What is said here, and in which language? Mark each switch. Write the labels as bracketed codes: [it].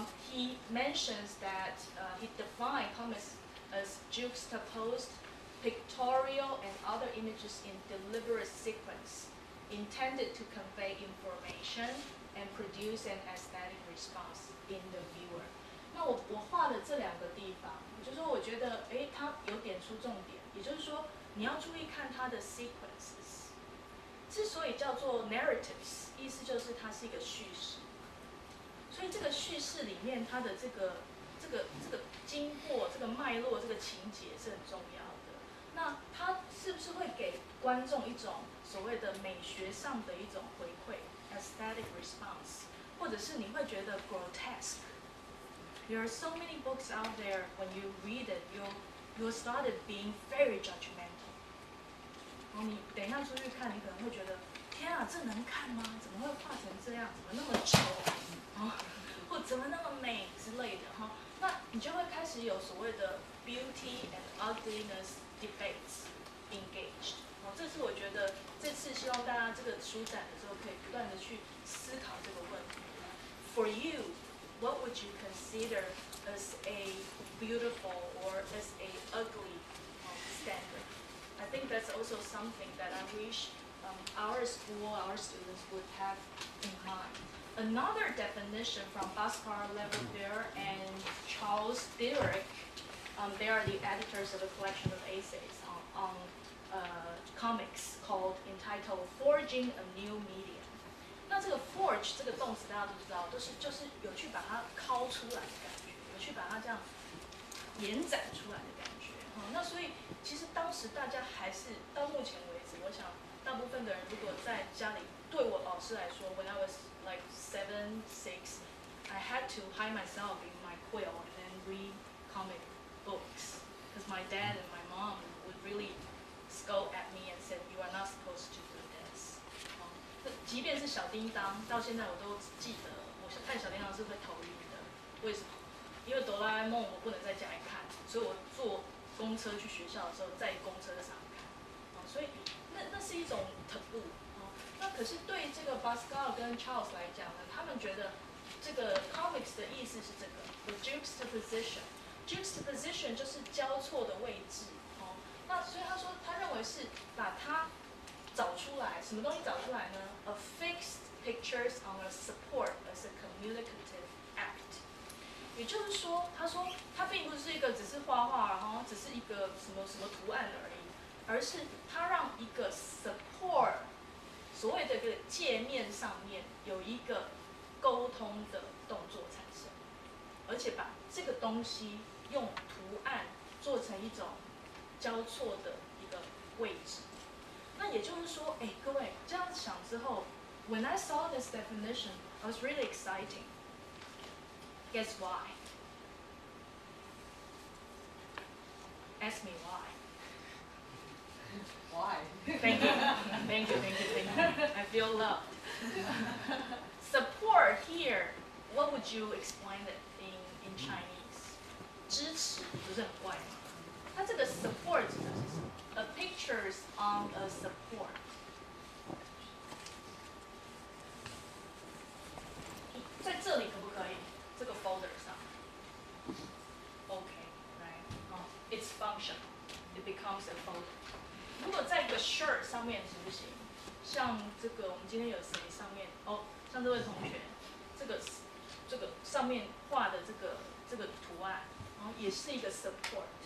[en] He mentions that he defined comics as juxtaposed pictorial and other images in deliberate sequence, intended to convey information and produce an aesthetic response in the viewer. [zh] 那我画的这两个地方，就是说我觉得，它有点出重点，也就是说，你要注意看它的 sequences。之所以叫做 narratives， 意思就是它是一个叙事。所以这个叙事里面，它的这个经过、这个脉络、这个情节是很重要的。那它是不是会给观众一种所谓的美学上的一种回馈 （aesthetic response）， 或者是你会觉得 grotesque？ [en] There are so many books out there. When you read it, you started being very judgmental. [zh] 你等一下出去看，你可能会觉得，天啊，这能看吗？怎么会画成这样？怎么那么丑？或怎么那么美之类的哈？那你就会开始有所谓的 beauty and ugliness debates engaged。这是我觉得这次希望大家这个书展的时候可以不断的去思考这个问题。 [en] For you, what would you consider as a beautiful or as a ugly standard? I think that's also something that I wish our school, our students would have in mind. Another definition from Bhaskar Leverbeer and Charles Dirac, they are the editors of a collection of essays on comics entitled Forging a New Medium. [zh] 那这个 forge 这个动词大家都知道，就是有去把它敲出来的感觉，有去把它这样延展出来的感觉。那所以其实当时大家还是到目前为止，我想大部分的人如果在家里，对我老师来说 [en] ，when I was like 7, 6, I had to hide myself in my quill and then read comic books because my dad and my mom would really scold at me and said, "You are not supposed to do this." [zh] 即便是小叮当，到现在我都记得，我看小叮当是会头晕的。为什么？因为哆啦 A 梦我不能在家里看，所以我坐公车去学校的时候，在公车上看。所以那是一种 taboo。那可是对这个 Bhaskar 跟 Charles 来讲呢，他们觉得这个 comics 的意思是这个 the juxtaposition 就是交错的位置。那所以他说，他认为是把它找出来，什么东西找出来呢 ？ [en] A fixed pictures on a support as a communicative act。 [zh] 也就是说，他说他并不是一个只是画画，然后只是一个什么图案而已，而是他让一个 support， 所谓的一个界面上面有一个沟通的动作产生，而且把这个东西用图案做成一种交错的一个位置。那也就是说，各位这样想之后 [en] ，When I saw this definition, I was really exciting. Guess why? Ask me why. Why? Thank you. Thank you. I feel loved. Support here, what would you explain it in Chinese? [zh] 支持不是很怪吗？它这个 support 指的是什么 ？ [en] A pictures on a support. [zh] 在这里可不可以？这个 folder 上 ， [en] OK, right? It's functional. It becomes a folder. [zh] 如果在一个 shirt 上面行不行？像这个，我们今天有谁上面？像这位同学，这个上面画的这个图案，然后也是一个 support。